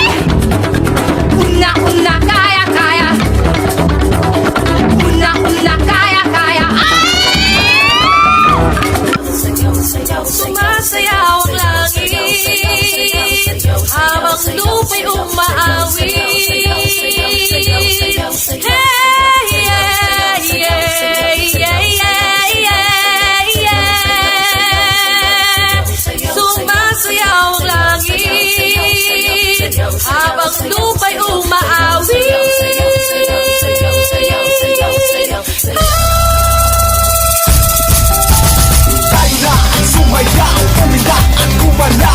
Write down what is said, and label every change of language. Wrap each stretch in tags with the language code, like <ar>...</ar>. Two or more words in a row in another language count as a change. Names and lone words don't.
<tl>Una-una kaya-kaya. Una-una kaya-kaya. Ay! Sumasayaw ang langit habang lupa'y umaawi.</tl> <en>Hey, yeah, yeah, yeah, yeah, yeah.</en> <tl>Sumasayaw ang langit habang lupa'y umaawi. Tayo na ang sumayaw, umindak at gumalaw.</tl>